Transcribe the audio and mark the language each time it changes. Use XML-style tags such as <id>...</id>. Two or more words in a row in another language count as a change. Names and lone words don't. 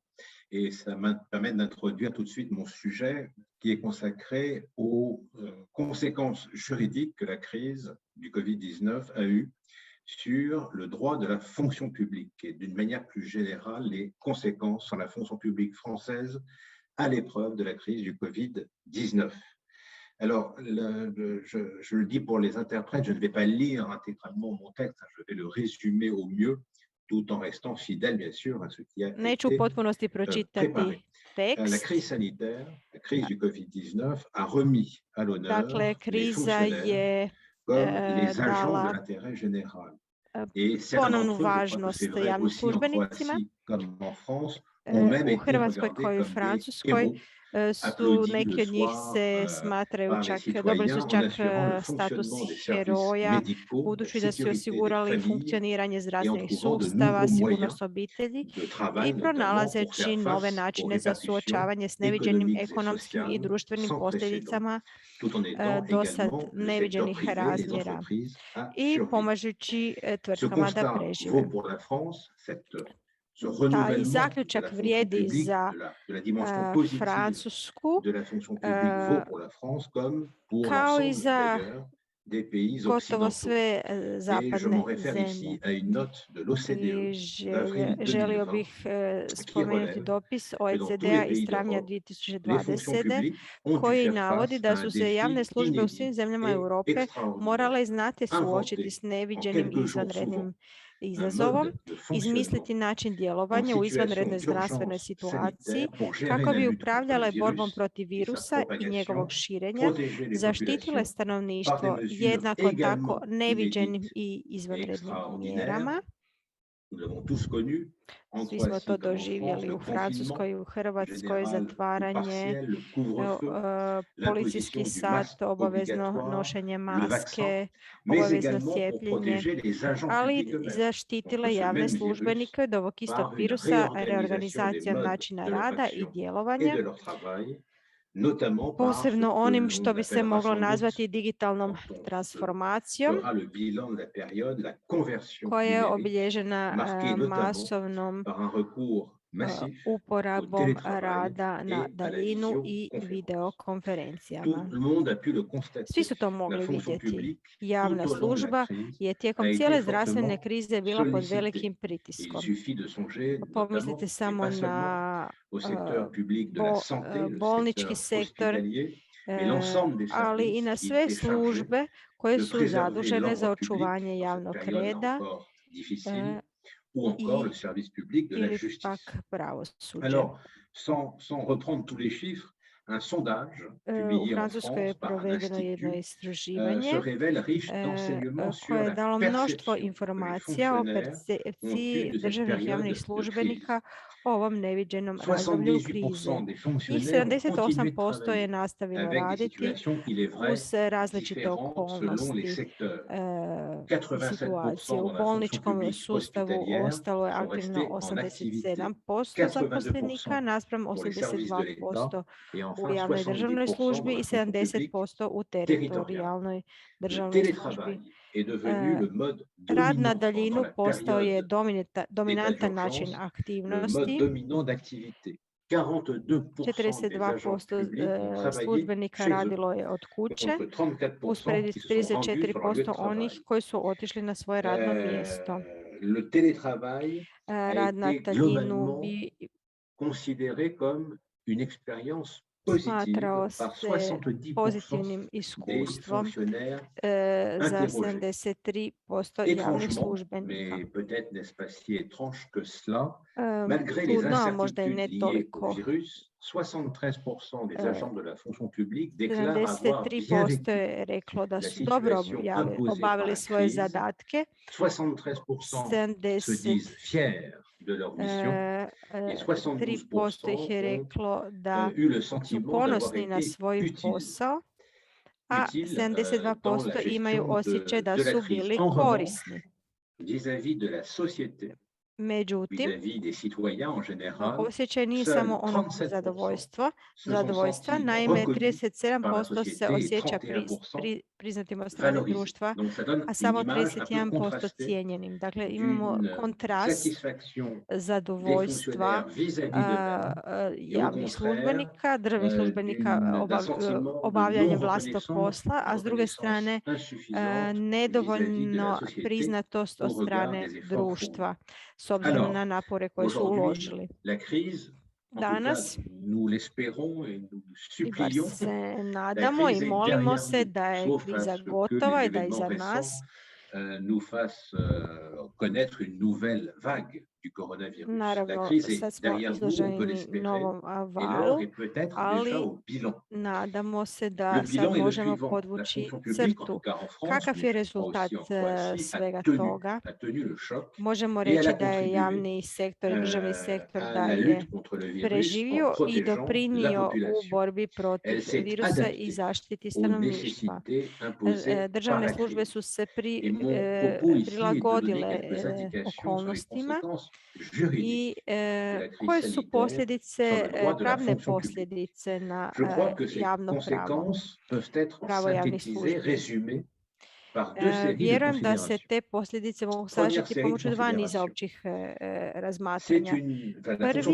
<fr>Et ça me permet d'introduire tout de suite mon sujet qui est consacré aux conséquences juridiques que la crise du Covid-19 a eues sur le droit de la fonction publique et d'une manière plus générale les conséquences sur la fonction publique française à l'épreuve de la crise du Covid-19. Alors, je le dis pour les interprètes, je ne vais pas lire intégralement mon texte, je vais le résumer au mieux, tout en restant fidèle, bien sûr, à ce qui a</fr> <hr>Neću u</hr> <fr>été</fr> <hr>potpunosti</hr> <fr>préparé.</fr> <hr>pročitati</hr> <fr>La</fr> <hr>tekst.</hr> <fr>crise sanitaire, la crise du Covid-19 a remis à l'honneur</fr> <hr>Dakle,</hr> <fr>les</fr> <hr>kriza</hr> <fr>fonctionnaires</fr> <hr>je</hr> <fr>comme les agents de</fr> <hr>dala</hr> <fr>l'intérêt général.</fr> <hr>e,</hr> <fr>Et certains</fr> <hr>ponovnu</hr> <fr>d'entre eux, je crois que c'est</fr> <hr>važnost</hr> <fr>vrai</fr> <hr>javnim</hr> <fr>aussi en</fr> <hr>službenicima.</hr> <fr>Croatie comme en France, ont même</fr> <hr>U</hr> <fr>été</fr> <hr>Hrvatskoj</hr> <fr>regardés</fr> <hr>kao i u</hr> <fr>comme des</fr> <hr>Francuskoj</hr> <fr>héros,</fr> <hr>su</hr> <fr>applaudis le</fr> <hr>neki od njih</hr> <fr>soir</fr> <hr>se smatraju</hr> <fr>par les</fr> <hr>čak, dobili su</hr> <fr>citoyens en</fr> <hr>čak</hr> <fr>assurant le</fr> <hr>status</hr> <fr>fonctionnement des services</fr> <hr>heroja,</hr> <fr>médicaux, la</fr> <hr>budući da su</hr> <fr>sécurité des</fr> <hr>osigurali</hr> <fr>familles</fr> <hr>funkcioniranje</hr> <fr>et en</fr> <hr>zdravstvenih</hr> <fr>trouvant de</fr> <hr>sustava,</hr> <fr>nouveaux moyens</fr> <hr>sigurnost obitelji</hr> <fr>de</fr> <hr>i</hr> <fr>travail, notamment pour</fr> <hr>pronalazeći</hr> <fr>faire</fr> <hr>nove</hr> <fr>face aux</fr> <hr>načine za</hr> <fr>répercussions</fr> <hr>suočavanje s neviđenim</hr> <fr>économiques et</fr> <hr>ekonomskim i</hr> <fr>sociales</fr> <hr>društvenim</hr> <fr>sans précédent,</fr> <hr>posljedicama</hr> <fr>tout en étant</fr> <hr>do sad</hr> <fr>également le secteur</fr> <hr>neviđenih</hr> <fr>privé, les</fr> <hr>razmjera</hr> <fr>entreprises, à</fr> <hr>i</hr> <fr>survivre.</fr> <hr>pomažući</hr> <fr>Ce</fr> <hr>tvrtkama da</hr> <fr>constat</fr> <hr>prežive.</hr> <fr>vaut pour la France, ce</fr> <hr>Taj</hr> <fr>renouvellement de</fr> <hr>zaključak</hr> <fr>la fonction</fr> <hr>vrijedi</hr> <fr>publique,</fr> <hr>za</hr> <fr>de la dimension positive</fr> <hr>Francusku</hr> <fr>de la fonction publique vaut pour la France comme pour</fr> <hr>kao i</hr> <fr>l'ensemble</fr> <hr>za</hr> <fr>d'ailleurs des pays</fr> <hr>gotovo</hr> <fr>occidentaux.</fr> <hr>sve</hr> <fr>Et je</fr> <hr>zapadne</hr> <fr>m'en réfère</fr> <hr>zemlje.</hr> <fr>ici à une note de l'OCDE</fr> <hr>I</hr> <fr>d'avril</fr> <hr>želio</hr> <fr>2020</fr> <hr>bih</hr> <fr>qui</fr> <hr>spomenuti</hr> <fr>relève</fr> <hr>dopis</hr> <fr>que dans tous les</fr> <hr>OECD-a iz</hr> <fr>pays</fr> <hr>travnja</hr> <fr>d'Europe, les fonctions</fr> <hr>2020.</hr> <fr>publiques ont dû</fr> <hr>koji</hr> <fr>faire</fr> <hr>navodi</hr> <fr>face</fr> <hr>da</hr> <fr>à un</fr> <hr>su se javne</hr> <fr>défi</fr> <hr>službe u svim</hr> <fr>inédit</fr> <hr>zemljama</hr> <fr>et</fr> <hr>Europe morale</hr> <fr>extraordinaire,</fr> <hr>znate suočiti</hr> <fr>inventé</fr> <hr>s</hr> <fr>en</fr> <hr>neviđenim i</hr> <fr>quelques jours</fr> <hr>izvanrednim</hr> <fr>souvent un</fr> <hr>izazovom,</hr> <fr>mode de fonctionnement</fr> <hr>izmisliti način</hr> <fr>en</fr> <hr>djelovanja u izvanrednoj</hr> <fr>situation</fr> <hr>zdravstvenoj</hr> <fr>d'urgence</fr> <hr>situaciji</hr> <fr>sanitaire pour gérer</fr> <hr>kako</hr> <fr>la</fr> <hr>bi</hr> <fr>lutte contre le</fr> <hr>upravljale borbom</hr> <fr>virus</fr> <hr>protiv</hr> <fr>et sa</fr> <hr>virusa i</hr> <fr>propagation,</fr> <hr>njegovog širenja,</hr> <fr>protéger les</fr> <hr>zaštitile</hr> <fr>populations par</fr> <hr>stanovništvo</hr> <fr>des mesures</fr> <hr>jednako tako</hr> <fr>également</fr> <hr>neviđenim</hr> <fr>inédites</fr> <hr>i</hr> <fr>et</fr> <hr>izvanrednim</hr> <fr>extraordinaires.</fr> <hr>mjerama.</hr> <fr>Nous l'avons tous connu en</fr> <hr>Svi smo to</hr> <fr>Croatie comme en France,</fr> <hr>doživjeli</hr> <fr>le</fr> <hr>u Francuskoj i u</hr> <fr>confinement</fr> <hr>Hrvatskoj,</hr> <fr>général ou</fr> <hr>zatvaranje,</hr> <fr>partiel, le couvre-feu,</fr> <hr>policijski</hr> <fr>l'imposition du</fr> <hr>sat,</hr> <fr>masque</fr> <hr>obavezno</hr> <fr>obligatoire,</fr> <hr>nošenje</hr> <fr>le vaccin,</fr> <hr>maske,</hr> <fr>mais</fr> <hr>obavezno</hr> <fr>également pour</fr> <hr>cijepljenje,</hr> <fr>protéger les agents</fr> <hr>ali</hr> <fr>publics</fr> <hr>i</hr> <fr>eux-mêmes</fr> <hr>zaštitile</hr> <fr>contre ce</fr> <hr>javne</hr> <fr>même virus</fr> <hr>službenike od ovog istog</hr> <fr>par une</fr> <hr>virusa,</hr> <fr>réorganisation des</fr> <hr>reorganizacijom</hr> <fr>modes</fr> <hr>načina</hr> <fr>de leur</fr> <hr>rada i</hr> <fr>action et</fr> <hr>djelovanja,</hr> <fr>de leur travail, notamment par ce</fr> <hr>posebno</hr> <fr>que</fr> <hr>onim</hr> <fr>l'on</fr> <hr>što bi se</hr> <fr>appellera</fr> <hr>moglo</hr> <fr>sans doute,</fr> <hr>nazvati digitalnom</hr> <fr>quand on</fr> <hr>transformacijom,</hr> <fr>fera le bilan de la période, la conversion</fr> <hr>koja je</hr> <fr>numérique,</fr> <hr>obilježena</hr> <fr>marquée notamment</fr> <hr>masovnom</hr> <fr>par un recours massif au</fr> <hr>uporabom</hr> <fr>télétravail</fr> <hr>rada na</hr> <fr>et à la</fr> <hr>daljinu i</hr> <fr>visioconférence.</fr> <hr>videokonferencijama.</hr> <fr>Tout le monde a pu le</fr> <hr>Svi</hr> <fr>constater.</fr> <hr>su to</hr> <fr>La</fr> <hr>mogli</hr> <fr>fonction</fr> <hr>vidjeti.</hr> <fr>publique,</fr> <hr>Javna</hr> <fr>tout au long de la</fr> <hr>služba</hr> <fr>crise,</fr> <hr>je</hr> <fr>a</fr> <hr>tijekom</hr> <fr>été</fr> <hr>cijele zdravstvene</hr> <fr>fortement</fr> <hr>krize bila pod</hr> <fr>sollicitée.</fr> <hr>velikim</hr> <fr>Il</fr> <hr>pritiskom.</hr> <fr>suffit de songer</fr> <hr>Pomislite</hr> <fr>notamment, et</fr> <hr>samo</hr> <fr>pas seulement,</fr> <hr>na</hr> <fr>au secteur public de la santé, le</fr> <hr>bolnički</hr> <fr>secteur</fr> <hr>sektor,</hr> <fr>hospitalier, mais l'ensemble des</fr> <hr>ali i</hr> <fr>services</fr> <hr>na</hr> <fr>qui</fr> <hr>sve</hr> <fr>étaient chargés</fr> <hr>službe koje</hr> <fr>de</fr> <hr>su</hr> <fr>préserver</fr> <hr>zadužene za</hr> <fr>l'ordre public</fr> <hr>očuvanje</hr> <fr>dans cette</fr> <hr>javnog</hr> <fr>période là</fr> <hr>reda</hr> <fr>encore difficile, ou encore le service public de la</fr> <hr>ili</hr> <fr>justice.</fr> <hr>pak pravosuđe.</hr> <fr>Alors, sans reprendre tous les chiffres, un sondage</fr> <hr>U</hr> <fr>publié en</fr> <hr>Francuskoj je</hr> <fr>France par un</fr> <hr>provedeno jedno</hr> <fr>institut</fr> <hr>istraživanje</hr> <fr>se révèle riche d'enseignements sur</fr> <hr>koje je</hr> <fr>la</fr> <hr>dalo mnoštvo</hr> <fr>perception que les</fr> <hr>informacija o</hr> <fr>fonctionnaires ont</fr> <hr>percepciji</hr> <fr>eu de cette</fr> <hr>državnih</hr> <fr>période</fr> <hr>javnih</hr> <fr>de</fr> <hr>službenika</hr> <fr>crise.</fr> <hr>o ovom neviđenom razdoblju krize.</hr> <fr>78% des</fr> <hr>Njih</hr> <fr>fonctionnaires ont continué de</fr> <hr>78% je</hr> <fr>travailler</fr> <hr>nastavilo</hr> <fr>avec des</fr> <hr>raditi</hr> <fr>situations, il est vrai,</fr> <hr>uz različite</hr> <fr>différentes selon les</fr> <hr>okolnosti</hr> <fr>secteurs.</fr> <hr>i situacije.</hr> <fr>87%</fr> <hr>U</hr> <fr>dans la fonction</fr> <hr>bolničkom</hr> <fr>publique</fr> <hr>sustavu</hr> <fr>hospitalière</fr> <hr>ostalo je</hr> <fr>sont</fr> <hr>aktivno</hr> <fr>restés en activité.</fr> <hr>87% zaposlenika</hr> <fr>82%</fr> <hr>naspram</hr> <fr>pour les services de l'État</fr> <hr>82%</hr> <fr>et</fr> <hr>u</hr> <fr>enfin</fr> <hr>javnoj državnoj</hr> <fr>70%</fr> <hr>službi</hr> <fr>dans</fr> <hr>i</hr> <fr>la fonction publique</fr> <hr>70% u</hr> <fr>territoriale.</fr> <hr>teritorijalnoj</hr> <fr>Le</fr> <hr>državnoj službi.</hr> <fr>télétravail est devenu le mode</fr> <hr>Rad na</hr> <fr>dominant pendant</fr> <hr>daljinu</hr> <fr>la</fr> <hr>postao je</hr> <fr>période</fr> <hr>dominantan</hr> <fr>d'état</fr> <hr>način</hr> <fr>d'urgence, le mode</fr> <hr>aktivnosti.</hr> <fr>dominant d'activité. 42% des agents</fr> <hr>42%</hr> <fr>publics ont travaillé</fr> <hr>službenika</hr> <fr>chez eux,</fr> <hr>radilo je od kuće,</hr> <fr>contre 34%</fr> <hr>usporedi</hr> <fr>qui</fr> <hr>s</hr> <fr>se sont rendus sur leur lieu de</fr> <hr>34%</hr> <fr>travail.</fr> <hr>onih koji su otišli na svoje radno mjesto.</hr> <fr>Le télétravail a</fr> <hr>Rad na</hr> <fr>été</fr> <hr>daljinu</hr> <fr>globalement</fr> <hr>bi</hr> <fr>considéré comme une expérience positive</fr> <hr>smatrao</hr> <fr>par</fr> <hr>se</hr> <fr>70%</fr> <hr>pozitivnim</hr> <fr>des</fr> <hr>iskustvom</hr> <fr>fonctionnaires</fr> <hr>za</hr> <fr>interrogés.</fr> <hr>73% javnih</hr> <fr>Étrangement,</fr> <hr>službenika.</hr> <fr>mais peut-être n'est-ce pas si étrange que cela, malgré les</fr> <hr>Čudno, a možda i ne</hr> <fr>incertitudes liées au</fr> <hr>toliko.</hr> <fr>virus, 73% des agents de la fonction publique déclarent avoir bien</fr> <hr>73%</hr> <fr>vécu</fr> <hr>je reklo da</hr> <fr>la</fr> <hr>su dobro</hr> <fr>situation imposée par</fr> <hr>obavili</hr> <fr>la</fr> <hr>svoje</hr> <fr>crise.</fr> <hr>zadatke.</hr> <fr>73% se disent fiers de leur mission et</fr> <hr>3% ih je</hr> <fr>72%</fr> <hr>reklo da</hr> <fr>ont eu le</fr> <hr>su</hr> <fr>sentiment d'avoir</fr> <hr>ponosni na</hr> <fr>été</fr> <hr>svoj</hr> <fr>utiles.</fr> <hr>posao, a</hr> <fr>Utile dans</fr> <hr>72%</hr> <fr>la</fr> <hr>imaju</hr> <fr>gestion</fr> <hr>osjećaj da</hr> <fr>de la</fr> <hr>su</hr> <fr>crise.</fr> <hr>bili</hr> <fr>En revanche,</fr> <hr>korisni.</hr> <fr>vis-à-vis de la société,</fr> <hr>Međutim,</hr> <fr>vis-à-vis des citoyens en général,</fr> <hr>osjećaj nije</hr> <fr>seuls</fr> <hr>samo ono</hr> <fr>37%</fr> <hr>zadovoljstva.</hr> <fr>se sont sentis</fr> <hr>Naime,</hr> <fr>reconnus par la</fr> <hr>37% se</hr> <fr>société et</fr> <hr>osjeća</hr> <fr>31%</fr> <hr>priznatim od strane</hr> <fr>valorisés.</fr> <hr>društva,</hr> <fr>Donc ça donne</fr> <hr>a samo</hr> <fr>une image un peu</fr> <hr>31%</hr> <fr>contrastée</fr> <hr>cijenjenim. Dakle, imamo</hr> <fr>d'une</fr> <hr>kontrast</hr> <fr>satisfaction des</fr> <hr>zadovoljstva</hr> <fr>fonctionnaires vis-à-vis d'eux-mêmes et au</fr> <hr>javnih</hr> <fr>contraire</fr> <hr>službenika, državnih službenika</hr> <fr>d'un sentiment de</fr> <hr>obavljanjem vlastitog</hr> <fr>non-reconnaissance,</fr> <hr>posla, a s druge strane</hr> <fr>insuffisante vis-à-vis de la</fr> <hr>nedovoljno</hr> <fr>société</fr> <hr>priznatost od</hr> <fr>au regard</fr> <hr>strane</hr> <fr>des efforts</fr> <hr>društva, s obzirom</hr> <fr>Alors,</fr> <hr>na napore koje su</hr> <fr>aujourd'hui,</fr> <hr>uložili.</hr> <fr>la crise, en tout</fr> <hr>Danas,</hr> <fr>cas, nous l'espérons et nous</fr> <hr>i bar</hr> <fr>supplions,</fr> <hr>se</hr> <fr>la</fr> <hr>nadamo</hr> <fr>crise</fr> <hr>i</hr> <fr>est</fr> <hr>molimo</hr> <fr>derrière</fr> <hr>se</hr> <fr>nous,</fr> <hr>da je</hr> <fr>sauf à</fr> <hr>kriza</hr> <fr>ce que</fr> <hr>gotova</hr> <fr>les</fr> <hr>i da je</hr> <fr>événements</fr> <hr>iza</hr> <fr>récents</fr> <hr>nas,</hr> <fr>nous fassent connaître une nouvelle vague du coronavirus. La</fr> <hr>Naravno,</hr> <fr>crise est</fr> <hr>sad smo</hr> <fr>derrière nous, on peut</fr> <hr>izloženi</hr> <fr>l'espérer,</fr> <hr>novom</hr> <fr>et l'heure</fr> <hr>valu,</hr> <fr>est peut-être déjà</fr> <hr>ali</hr> <fr>au bilan.</fr> <hr>nadamo se</hr> <fr>Le</fr> <hr>da sad</hr> <fr>bilan est le</fr> <hr>možemo</hr> <fr>suivant. La</fr> <hr>podvući</hr> <fr>fonction publique, en</fr> <hr>crtu.</hr> <fr>tout cas en France,</fr> <hr>Kakav</hr> <fr>mais</fr> <hr>je</hr> <fr>je crois</fr> <hr>rezultat</hr> <fr>aussi en Croatie,</fr> <hr>svega toga?</hr> <fr>a tenu le choc</fr> <hr>Možemo</hr> <fr>et elle</fr> <hr>reći</hr> <fr>a</fr> <hr>da je</hr> <fr>contribué</fr> <hr>javni sektor i državni sektor</hr> <fr>à</fr> <hr>da</hr> <fr>la</fr> <hr>je</hr> <fr>lutte contre le virus en</fr> <hr>preživio i</hr> <fr>protégeant la</fr> <hr>doprinio u</hr> <fr>population.</fr> <hr>borbi protiv</hr> <fr>Elle s'est</fr> <hr>virusa i</hr> <fr>adaptée</fr> <hr>zaštiti</hr> <fr>aux</fr> <hr>stanovništva.</hr> <fr>nécessités imposées par</fr> <hr>Državne</hr> <fr>la</fr> <hr>službe</hr> <fr>crise.</fr> <hr>su se</hr> <fr>Et mon propos ici est de donner</fr> <hr>prilagodile</hr> <fr>quelques indications sur les</fr> <hr>okolnostima</hr> <fr>conséquences</fr> <hr>i</hr> <fr>juridiques de la crise</fr> <hr>koje su</hr> <fr>sanitaire sur</fr> <hr>posljedice,</hr> <fr>le droit de la</fr> <hr>pravne</hr> <fr>fonction publique.</fr> <hr>posljedice na</hr> <fr>Je crois que ces</fr> <hr>javno pravo,</hr> <fr>conséquences peuvent être</fr> <hr>pravo javnih</hr> <fr>synthétisées,</fr> <hr>službi.</hr> <fr>résumées par deux séries de</fr> <hr>Vjerujem da se</hr> <fr>considérations.</fr> <hr>te posljedice mogu</hr> <fr>Première</fr> <hr>sažeti</hr> <fr>série de</fr> <hr>pomoću dva niza</hr> <fr>considérations.</fr> <hr>općih</hr> <fr>C'est</fr> <hr>razmatranja.</hr> <fr>la fonction</fr>